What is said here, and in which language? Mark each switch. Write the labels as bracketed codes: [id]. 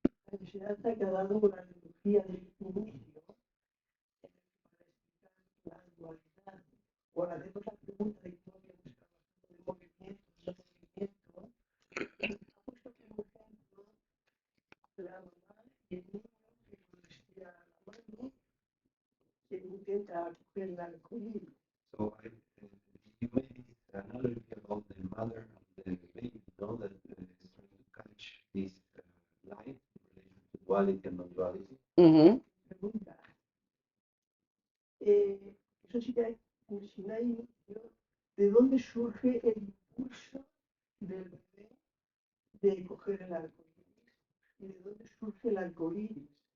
[es] La enseñanza que ha dado la filosofía del inicio para explicar la dualidad. Ahora, hacemos la pregunta de cómo que está pasando de movimiento, no movimiento. Ha puesto como ejemplo la mamá y el niño que cuando estira la mano que intenta coger el arcoíris. [en] So you made this analogy about the mother and the baby, no? That is trying to catch this light in relation to duality and non-duality. Mm-hmm. [es] Pregunta. Eso sí que hay, si no hay inicio, ¿de dónde surge el impulso del bebé de coger el arcoíris? ¿Y de dónde surge el arcoíris?